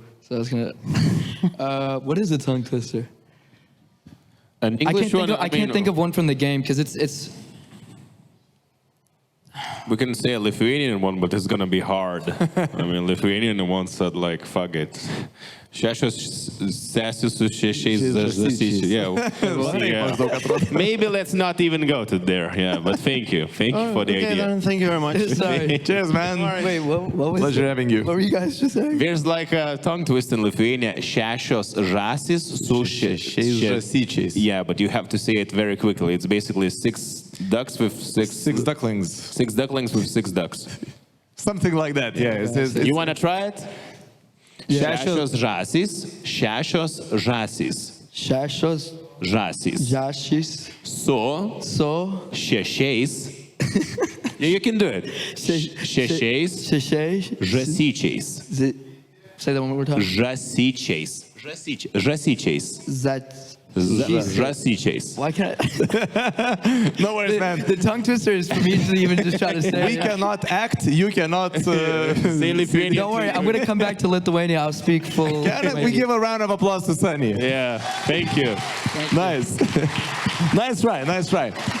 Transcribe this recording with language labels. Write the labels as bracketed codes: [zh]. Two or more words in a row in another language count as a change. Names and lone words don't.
[en] So I was gonna. What is a tongue twister? An English one. I can't think of one from the game, because it's. We can say a Lithuanian one, but it's gonna be hard. Lithuanian one said like, fuck it. [lt] Šešios sesės su šešiais žąsyčiais. [en] Yeah. Maybe let's not even go to there. Yeah, but thank you for the idea. Then, thank you very much. Sorry. Cheers, man. Wait, what was Pleasure having you. What were you guys just saying? There's like a tongue twist in Lithuania. [lt] Šešios žąsys su šešiais žąsyčiais. [en] Yeah, but you have to say it very quickly. It's basically 6 ducks with six ducklings. 6 ducklings with 6 ducks. Something like that, yeah. You want to try it? [lt] Šešios žąsys, šešios žąsys. Šešios žąsys. žąsys Su šešiais. [en] Yeah, you can do it. [lt] Šešiais žąsyčiais. [en] Say that one more time. [lt] Žąsyčiais. Žąsyčiais. Žaidimais. [en] Why can't I? No worries, man. The tongue twister is for me to even just try to say We it. cannot act, you cannot Say Lithuanian. Don't worry, I'm going to come back to Lithuania. I'll speak full. We give a round of applause to Sunny. Yeah, thank you. Nice. Nice try, nice try.